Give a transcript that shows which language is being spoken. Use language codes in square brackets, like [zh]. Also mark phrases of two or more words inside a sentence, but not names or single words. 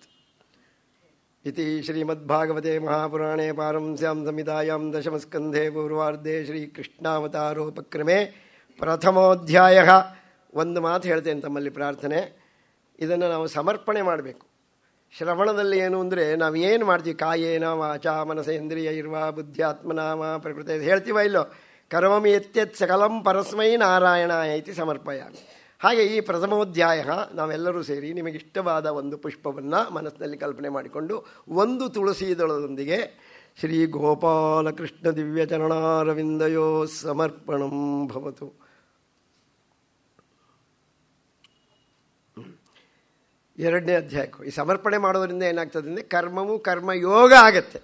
[sa] ಇತಿ ಶ್ರೀಮದ್ಭಾಗವತೆ ಮಹಾಪುರಾಣೇ ಪಾರಂಸ್ಯಾಂ ಸಂಹಿತಾಯಾಂ ದಶಮಸ್ಕಂಧೆ ಪೂರ್ವಾರ್ಧೆ ಶ್ರೀಕೃಷ್ಣಾವತಾರೋಪಕ್ರಮೆ ಪ್ರಥಮೋಧ್ಯಾಯ. [kn] ಒಂದು ಮಾತು ಹೇಳ್ತೇನೆ ತಮ್ಮಲ್ಲಿ ಪ್ರಾರ್ಥನೆ, ಇದನ್ನು ನಾವು ಸಮರ್ಪಣೆ ಮಾಡಬೇಕು. ಶ್ರವಣದಲ್ಲಿ ಏನು ಅಂದರೆ ನಾವು ಏನು ಮಾಡ್ತೀವಿ, [sa] ಕಾಯೇನ ವಾಚಾ ಮನಸೇಂದ್ರಿಯ ಇರುವ ಬುದ್ಧ್ಯಾತ್ಮನಾಮ ಪ್ರಕೃತಿ [kn] ಹೇಳ್ತೀವ ಇಲ್ಲೋ, [sa] ಕರೋಮಿ ಯತ್ಯತ್ ಸಕಲಂ ಪರಸ್ಮೈ ನಾರಾಯಣಾಯ ಇತಿ ಸಮರ್ಪಯಾಮಿ. [kn] ಹಾಗೆ ಈ ಪ್ರಥಮೋಧ್ಯಾಯ ನಾವೆಲ್ಲರೂ ಸೇರಿ ನಿಮಗಿಷ್ಟವಾದ ಒಂದು ಪುಷ್ಪವನ್ನು ಮನಸ್ಸಿನಲ್ಲಿ ಕಲ್ಪನೆ ಮಾಡಿಕೊಂಡು ಒಂದು ತುಳಸಿ ದಳದೊಂದಿಗೆ [sa] ಶ್ರೀ ಗೋಪಾಲಕೃಷ್ಣ ದಿವ್ಯಚರಣಾರವಿಂದಯೋ ಸಮರ್ಪಣಂ ಭವತು. [kn] ಎರಡನೇ ಅಧ್ಯಾಯಕ್ಕೂ ಈ ಸಮರ್ಪಣೆ ಮಾಡೋದರಿಂದ ಏನಾಗ್ತದೆ ಅಂದರೆ ಕರ್ಮವು ಕರ್ಮಯೋಗ ಆಗತ್ತೆ.